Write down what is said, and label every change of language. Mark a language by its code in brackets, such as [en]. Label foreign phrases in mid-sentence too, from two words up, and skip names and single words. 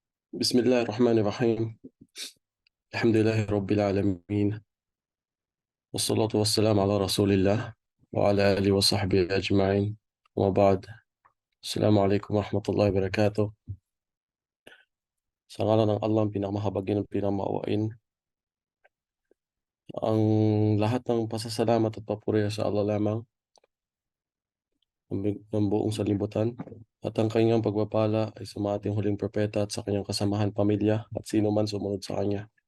[ar] بسم الله الرحمن الرحيم. الحمد لله رب العالمين، والصلاة والسلام على رسول الله وعلى آله وصحبه أجمعين، وبعد. السلام عليكم ورحمة الله وبركاته. [tl] Sa ngala ng Allah, ang pinakamahabagin ng pinamauwain, ang lahat ng pasasalamat at papuri sa Allah lamang, ng buong sanlibutan, at ang kanyang pagpapala ay sa mga ating huling propeta at sa kanyang kasamahan pamilya at sino man sumunod sa kanya.